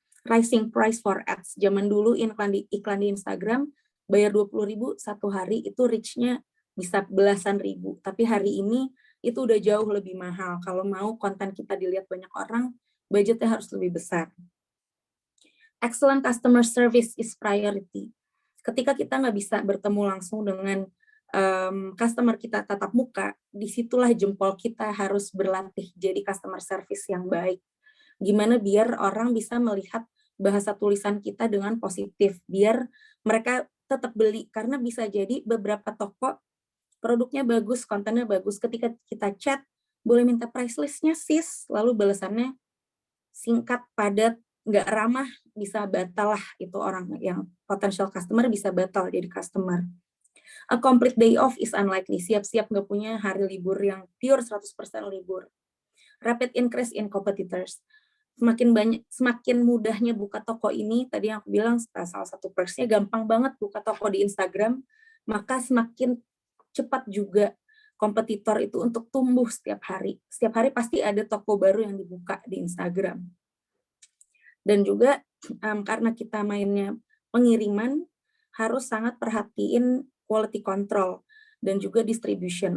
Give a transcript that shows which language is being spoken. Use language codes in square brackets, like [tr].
[en] Rising price for ads. [id] Zaman dulu iklan di Instagram, bayar 20.000 satu hari itu reach-nya bisa belasan ribu. Tapi hari ini itu udah jauh lebih mahal. Kalau mau konten kita dilihat banyak orang, budgetnya harus lebih besar. [en] Excellent customer service is priority. [id] Ketika kita nggak bisa bertemu langsung dengan customer kita tatap muka, disitulah jempol kita harus berlatih jadi customer service yang baik. Gimana biar orang bisa melihat bahasa tulisan kita dengan positif, biar mereka tetap beli, karena bisa jadi beberapa toko produknya bagus, kontennya bagus, ketika kita chat, boleh minta price list-nya sis, lalu balasannya singkat, padat, nggak ramah, bisa batal lah itu orang yang potential customer bisa batal jadi customer. [en] A complete day off is unlikely, [id] siap-siap nggak punya hari libur yang pure 100% libur. [en] Rapid increase in competitors. [id] Semakin mudahnya buka toko ini, tadi yang aku bilang salah satu perks-nya gampang banget buka toko di Instagram, maka semakin cepat juga kompetitor itu untuk tumbuh setiap hari. Setiap hari pasti ada toko baru yang dibuka di Instagram. Dan juga karena kita mainnya pengiriman, harus sangat perhatiin quality control dan juga distribution.